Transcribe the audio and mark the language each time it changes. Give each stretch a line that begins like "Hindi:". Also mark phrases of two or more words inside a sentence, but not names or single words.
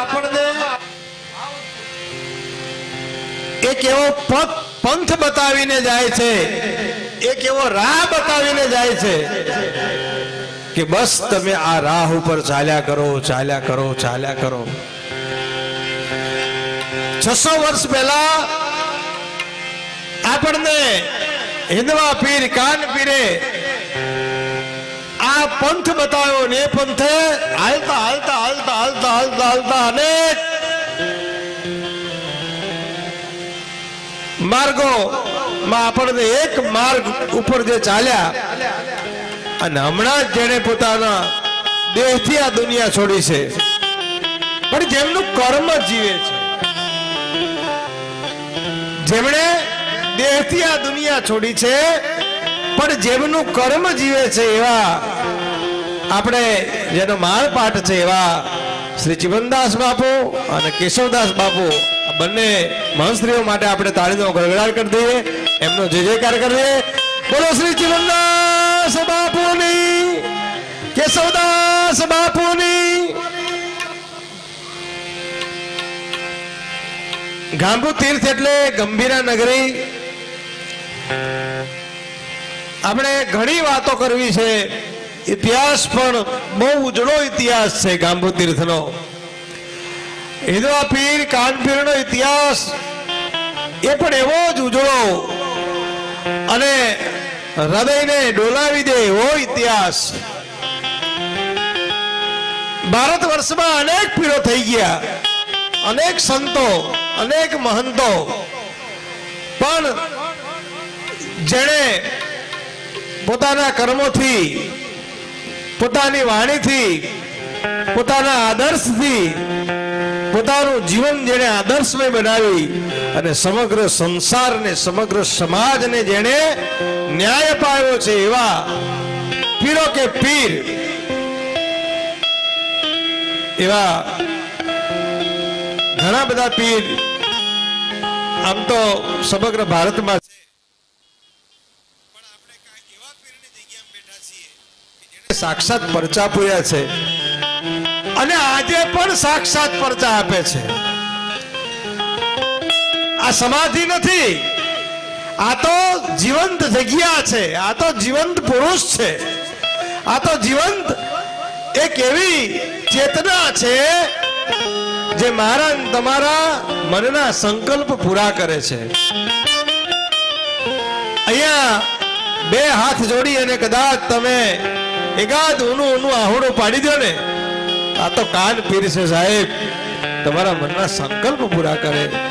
Gujarati: એક એવો પંથ બતાવીને જાએ છે, એક એવો રાહ બતાવીને જાએ છે કિ બસ તમે આ રાહ ઊપર ચાલ્યા કરો, ચાલ્યા કરો, ચાલ્યા કરો। 600 વર્ષ પહલા આપને હિંદવા પીર કાન પીરે આ પંથ બતાયો ને પંથે હાલતા હાલતા હાલતા હાલતા હાલતા હાલતા અનેક માર્ગો મેં આપને એક માર્ગ ઊપર જે ચાલ્યા અને હમણાં જેને પોતાના દેહથી આ દુનિયા છોડી છે, પણ જેમનું કર્મ જીવે છે, જેમણે દેહથી આ દુનિયા છોડી છે પણ જેમનું કર્મ જીવે છે એવા આપણે જેનો માળ પાઠ છે એવા શ્રી જીવનદાસ બાપૂ અને કેશવદાસ બાપૂ બને મહંશ્રીઓ માટે આપણે તાળીનો ગડગડાટ કર દીએ, એમનો જય જયકાર કરીએ। બોલો શ્રી જીવનદાસ બાપૂની, કેશવદાસ બાપૂની। ગાંભૂ તીર્થ એટલે ગંભીરા નગરી। આપણે ઘણી વાતો કરવી છે, ઇતિહાસ પણ બહુ ઉજળો ઇતિહાસ છે ગાંભૂ તીર્થનો। હિંદવા પીર કાન પીરનો ઇતિહાસ એ પણ એવો જ ઉજળો અને હૃદયને ડોલાવી દે એવો ઇતિહાસ। ભારત વર્ષ મેં અનેક પીરો થઈ ગયા, અનેક સંતો, અનેક મહંતો, પણ જેણે પોતાના કર્મોથી, પોતાની વાણીથી, પોતાના આદર્શથી પોતાનું જીવન જેણે આદર્શમય બનાવી અને સમગ્ર સંસાર ને સમગ્ર સમાજ ને જેણે ન્યાય અપાવ્યો છે એવા પીરો કે પીર એવા ઘણા બધા પીર આમ તો સમગ્ર ભારત મેં સાક્ષાત પરચા પૂર્યા છે અને આજે પણ સાક્ષાત પરચા આપે છે। આ સમાધિ નથી, આ તો જીવંત જગ્યા છે, આ તો જીવંત પુરુષ છે, આ તો જીવંત એક એવી ચેતના છે જે મારા ને તમારા મનના સંકલ્પ પૂરા કરે છે. અહીંયા બે હાથ જોડી અને કદાચ તમે એકાદ ઊનું આહોડું પાડી દો ને, આ તો કાન પીર છે સાહેબ, તમારા મનના સંકલ્પ પૂરા કરે.